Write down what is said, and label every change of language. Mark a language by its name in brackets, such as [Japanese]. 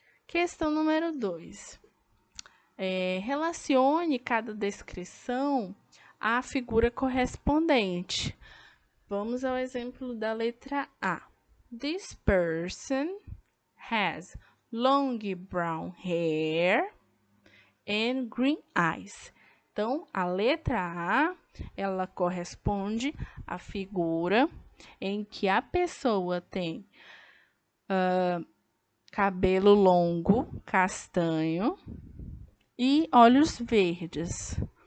[Portuguese] Questão número 2. Relacione cada descrição à figura correspondente. Vamos ao exemplo da letra A. [English] This person has long brown hair and green eyes. [Portuguese] Então, a letra A, ela corresponde à figura em que a pessoa tem cabelo longo, castanho e olhos verdes.